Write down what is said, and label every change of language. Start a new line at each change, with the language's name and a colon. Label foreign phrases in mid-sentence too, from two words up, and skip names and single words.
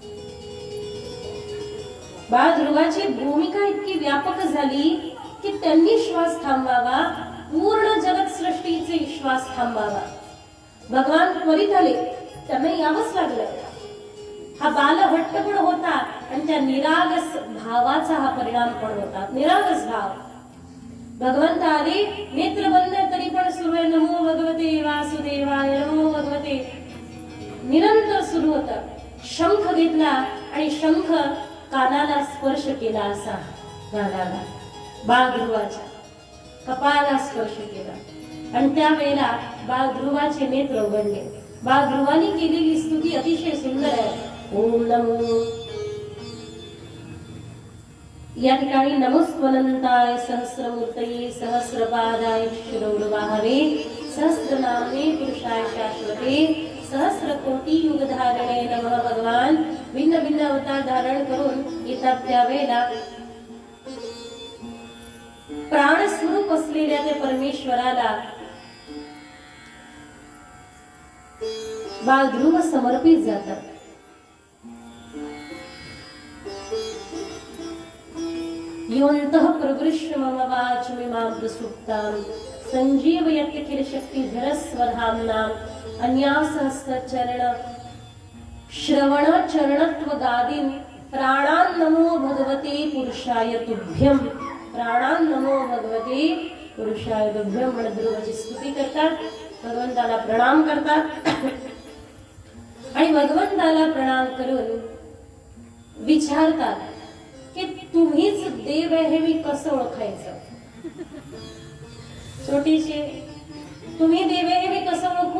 Marathi: बाळ ध्रुवाची भूमिका इतकी व्यापक झाली की त्यांनी श्वास थांबवावा पूर्ण जगत सृष्टीचे श्वास थांबवावा. भगवान त्वरित आले त्यांना यावंच लागलं. हा बालहट्ट पण होता आणि त्या निरागस भावाचा हा परिणाम पण होता. निरागस भाव. भगवंत आले नेत्र बंद तरी पण सुरू आहे
Sanskrit: नमो भगवते वासुदेवाय नमो भगवते
Marathi: निरंतर सुरू होत. शंख घेतला आणि शंख कानाला स्पर्श केला असा गाण्याला बाळ ध्रुवाच्या कपाळाला स्पर्श केला आणि त्यावेळेला बाळ ध्रुवाचे नेत्र उघडले. बाळ ध्रुवानी केलेली स्तुती अतिशय सुंदर आहे.
Sanskrit: ओम नमो
Marathi: या ठिकाणी
Sanskrit: नमस्वनंताय सहस्रमूर्तये सहस्रपादाय शिरोर्वाहवे सहस्रनामे पुरुषाय शाश्वते सहस्रकोटी युगधारणे नमः.
Marathi: भगवान भिन्न भिन्न अवतार धारण करून येतात त्यावेळेला प्राणस्वरूप असलेल्या त्या परमेश्वराला बाळ ध्रुव समर्पित जातात.
Sanskrit: योऽन्तः प्रगृह्य मम वाचमिमां प्रसुप्तां सञ्जीवयत्यखिल शक्तिधरस्वधाम्नाम् अन्यासहस्रचरण श्रवण चरणत्वगादीन् प्राणान्नमो भगवते पुरुषाय तुभ्यं. प्राणान्नमो भगवते पुरुषाय तुभ्यं
Marathi: म्हणत ध्रुवाची स्तुती करतात. भगवंताला प्रणाम करतात आणि भगवंताला प्रणाम करून विचारतात की तुम्हीच देव आहे हे मी कसं ओळखायचं. छोटीशी तुम्ही देव आहे हे मी कसं ओळखू.